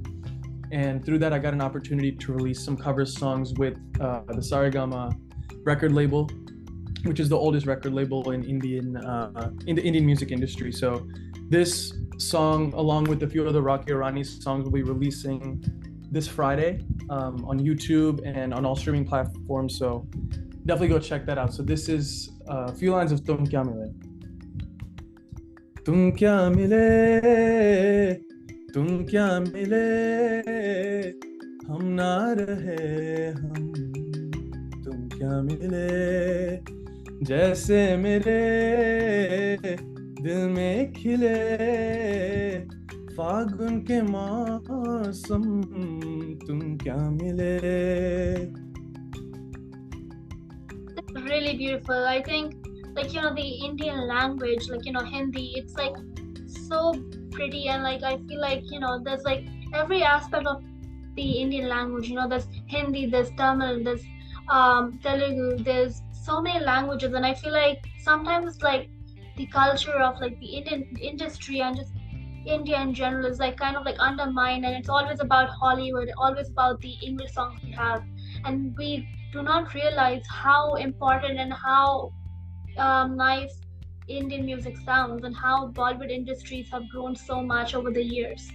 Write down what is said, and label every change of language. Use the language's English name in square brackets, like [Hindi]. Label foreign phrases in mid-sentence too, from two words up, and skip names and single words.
[English] And through that, I got an opportunity to release some cover songs with the Saregama record label, which is the oldest record label in the Indian music industry. So this song, along with a few other Rocky or Rani songs, will be releasing this Friday on YouTube and on all streaming platforms. So definitely go check that out. So this is a few lines of [Hindi] तुम क्या मिले, तुम क्या मिले, हम न रहे हम, तुम क्या मिले, जैसे मेरे दिल में खिले, फागुन के मौसम तुम क्या मिले. It's really beautiful. I think, the Indian language, Hindi, it's like so pretty, and I feel like, there's like every aspect of the Indian language. There's Hindi, there's Tamil, there's Telugu, there's so many languages, and I feel like sometimes like the culture of like the Indian industry and just India in general is like kind of like undermined, and it's always about Hollywood, always about the English songs we have, and we do not realize how important and how nice Indian music sounds, and how Bollywood industries have grown so much over the years.